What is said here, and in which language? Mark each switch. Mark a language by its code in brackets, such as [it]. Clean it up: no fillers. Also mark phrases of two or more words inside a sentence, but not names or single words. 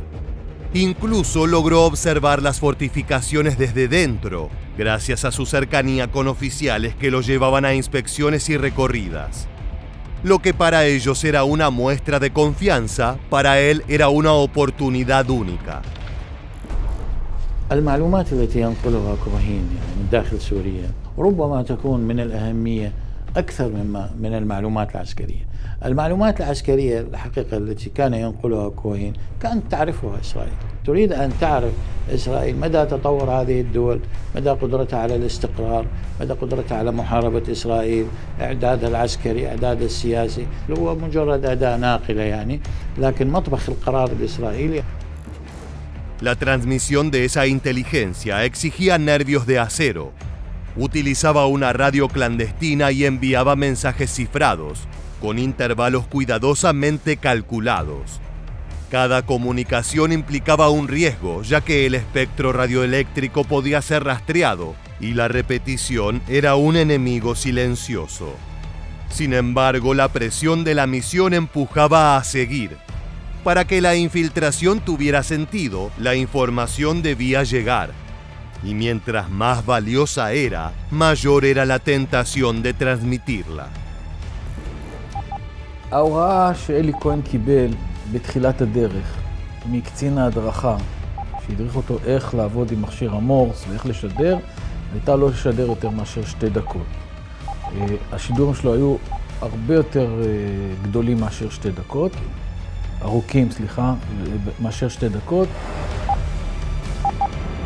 [es] Incluso logró observar las fortificaciones desde dentro, gracias a su cercanía con oficiales que lo llevaban a inspecciones y recorridas. Lo que para ellos era una muestra de confianza, para él era una oportunidad única. [ar] المعلومات التي ينقلها كوهين من داخل سوريا ربما تكون من الأهمية أكثر من المعلومات العسكرية. المعلومات العسكرية الحقيقة التي كان ينقلها كوهين كانت تعرفها إسرائيل. تريد أن تعرف إسرائيل مدى تطور هذه الدول، مدى قدرتها على الاستقرار، مدى قدرتها على محاربة إسرائيل، إعدادها العسكري، إعدادها السياسي، هو مجرد أداة ناقلة يعني، لكن مطبخ القرار الإسرائيلي. [es] La transmisión de esa inteligencia exigía nervios de acero. Utilizaba una radio clandestina y enviaba mensajes cifrados, con intervalos cuidadosamente calculados. Cada comunicación implicaba un riesgo, ya que el espectro radioeléctrico podía ser rastreado y la repetición era un enemigo silencioso. Sin embargo, la presión de la misión empujaba a seguir. Para que la infiltración tuviera sentido, la información debía llegar. Y mientras más valiosa era, mayor era la tentación de transmitirla. [he] ההוראה שאלי כהן קיבל בתחילת הדרך מקצין ההדרכה, שהדריך אותו איך לעבוד עם מכשיר המורס ואיך לשדר, הייתה לא לשדר יותר מאשר 2 דקות. השידורים שלו היו הרבה יותר גדולים מאשר 2 דקות, ארוכים, מאשר 2 דקות.